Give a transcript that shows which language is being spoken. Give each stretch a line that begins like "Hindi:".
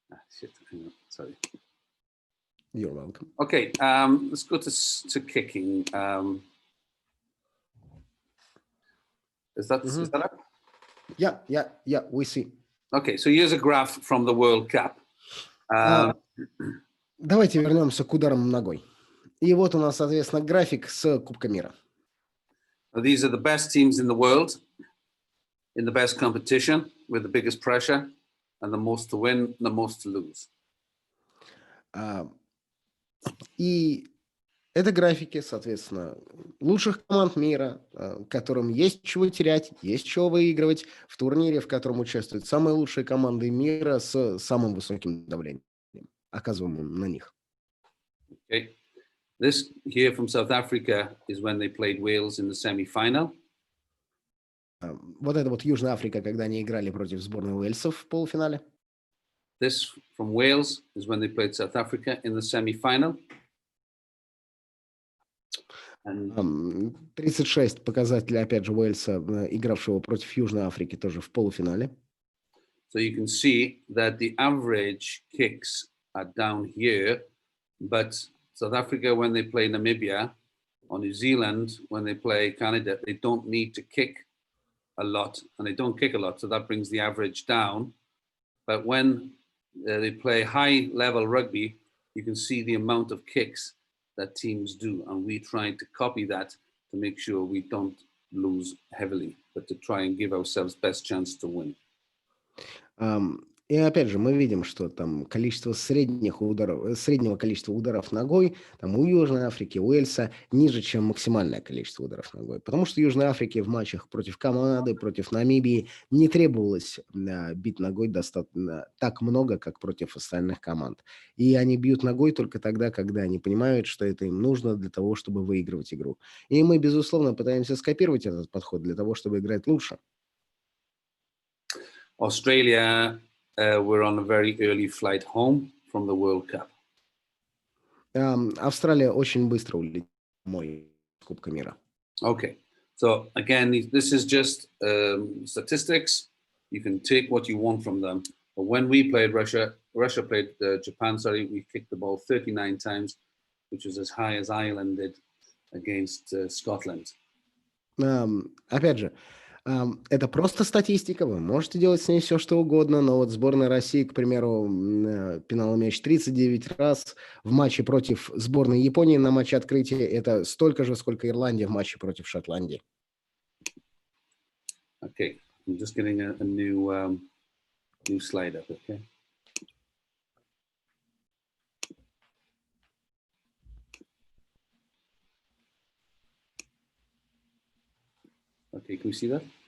English: Shit, hang on, sorry. You're welcome. Okay, let's go to kicking. Is that up? Yeah, we see. Okay, so here's a graph from the World Cup.
Russian: Давайте вернемся к ударам ногой. И вот у нас, соответственно, график с Кубка мира.
English: These are the best teams in the world, in the best competition, with the biggest pressure, and the most to win, the most to lose.
Russian: И это графики, соответственно, лучших команд мира, которым есть чего терять, есть чего выигрывать в турнире, в котором участвуют самые лучшие команды мира с самым высоким давлением, оказываемым на них.
English: Okay. This here from South Africa is when they played Wales in the semi-final.
Russian: Вот это вот Южная Африка, когда они играли против сборной Уэльса в полуфинале.
English: This from Wales is when they played South Africa in the semi-final.
Russian: 36 показателей, опять же, Уэльса, игравшего против Южной Африки тоже в полуфинале.
English: So you can see that the average kicks are down here, but South Africa, when they play Namibia, or New Zealand, when they play Canada, they don't need to kick a lot, and they don't kick a lot, so that brings the average down. But when they play high-level rugby, you can see the amount of kicks that teams do, and we try to copy that to make sure we don't lose heavily, but to try and give ourselves best chance to win.
Russian: И опять же, мы видим, что там количество среднего количества ударов ногой там у Южной Африки, Уэльса ниже, чем максимальное количество ударов ногой. Потому что Южной Африке в матчах против Канады, против Намибии не требовалось бить ногой достаточно так много, как против остальных команд. И они бьют ногой только тогда, когда они понимают, что это им нужно для того, чтобы выигрывать игру. И мы, безусловно, пытаемся скопировать этот подход для того, чтобы играть лучше.
English: Australia were on a very early flight home from the World Cup.
Russian: Австралия очень быстро улетела домой с Кубка мира.
English: Okay, so again, this is just statistics. You can take what you want from them. But when we played Russia played Japan, sorry, we kicked the ball 39 times, which was as high as Ireland did against Scotland.
Russian: Опять же, это просто статистика, вы можете делать с ней все, что угодно, но вот сборная России, к примеру, пинала мяч 39 раз в матче против сборной Японии на матче открытия, это столько же, сколько Ирландия в матче против Шотландии.
English: Okay, I'm just getting a new slide up, okay? Okay, can we see that?